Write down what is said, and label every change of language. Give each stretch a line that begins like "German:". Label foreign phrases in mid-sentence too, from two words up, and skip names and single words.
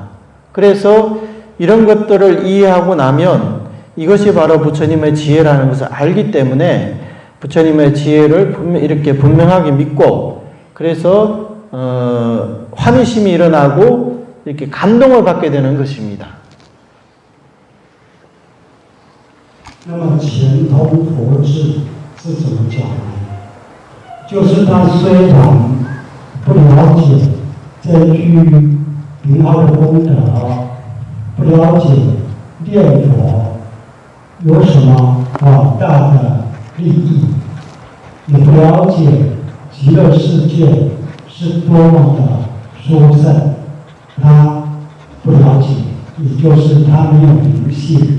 Korean: 그래서 이런 것들을 이해하고 나면 이것이 바로 부처님의 지혜라는 것을 알기 때문에 부처님의 지혜를 이렇게 분명하게 믿고, 그래서 환희심이 일어나고 이렇게 감동을 받게 되는 것입니다.
Chinese: 那么前通佛智是怎么讲呢？就是他虽然不了解这句名号的功德，不了解念佛有什么广大的利益，也不了解极乐世界是多么的殊胜，他不了解，也就是他没有灵性。